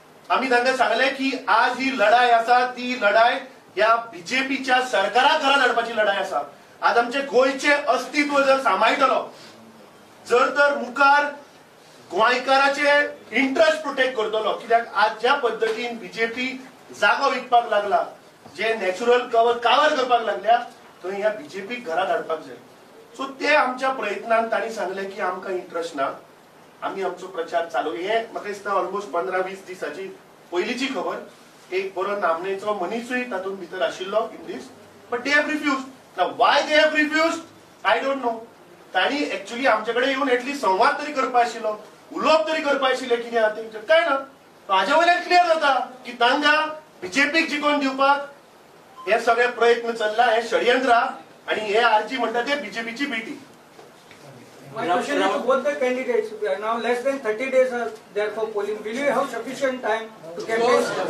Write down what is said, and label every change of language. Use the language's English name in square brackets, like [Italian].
[Konkani] आमी तांकां सांगलें की आज ही लढाय आसा ती लढाय ह्या बीजेपीच्या सरकाराक घरात हाडपाची लढाय आसा. आज आमचे गोंयचे अस्तित्व जर सांबाळटलो, जर तर मुखार गोंयकाराचे इंट्रस्ट प्रोटेक्ट करतलो, कित्याक आज ज्या पद्दतीन बीजेपी जागो विकपाक लागला, जे नॅचरल कावर करपाक लागल्या, थंय ह्या बीजेपीक घरात हाडपाक जाय. सो ते आमच्या प्रयत्नान तांणी सांगले की आमकां इंट्रस्ट ना, आमी आमचो प्रचार चालू. हे म्हाका दिसता ऑलमोस्ट 15-20 दिसाची पयलींची खबर. एक बरो नामनेचो मनीसूय तातूंत भितर आशिल्लो इन दीस, but दे have refuse. Now Y दे have refuse I don't know. तांणी एक्चुअली आमचे कडेन येवन एटलीस्ट संवाद तरी करपा आशिल्लो, उलोवप तरी करपा आशिल्लें. कितें आहा तेंचें कांय ना. हाजे वयल्यान क्लियर जाता की तांकां बीजेपीक जिखोवन दिवपाक हे सगळे प्रयत्न चल्ला, हे षडयंत्र आहा आणि हे आरजी म्हणटा ते बीजेपीची BT. [English] My question is to both the candidates. We are now less than 30 days are there for polling. Will you have sufficient time to campaign?